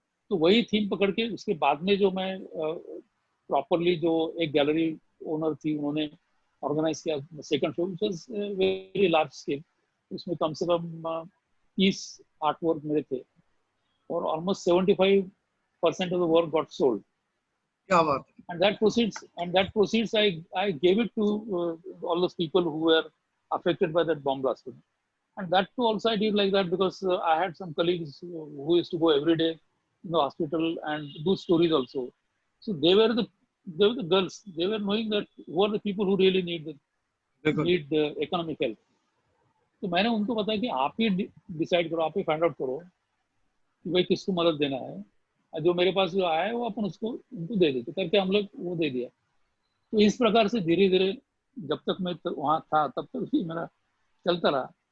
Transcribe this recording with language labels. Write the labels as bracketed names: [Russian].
[Hindi] तो वही थीम पकड़ के उसके बाद में जो मैं प्रॉपरली, जो एक गैलरी ओनर थी, उन्होंने ऑर्गेनाइज किया second show, [English] Which was very large scale. [Hindi] उसमें कम से कम 30 आर्ट वर्क मेरे थे, और almost [English] 75% of the work got sold. [Hindi] क्या बात है। [English] And that proceeds I gave it to all those people who were affected by that bomb blast. And that too also I did like that, because I had some colleagues who used to go every day in the hospital and do stories also. So they were the girls. They were knowing that who are the people who really [Hindi] बिल्कुल [English] need economic help. [Hindi] तो मैंने उनको बताया कि आप ही decide करो, आप ही find out करो कि भाई किसको मदद देना है, जो मेरे पास जो आया है वो अपन उसको उनको दे देते करके हम लोग वो दे दिया। तो इस प्रकार से धीरे धीरे जब तक मैं वहाँ था तब तक भी मेरा चलता रहा,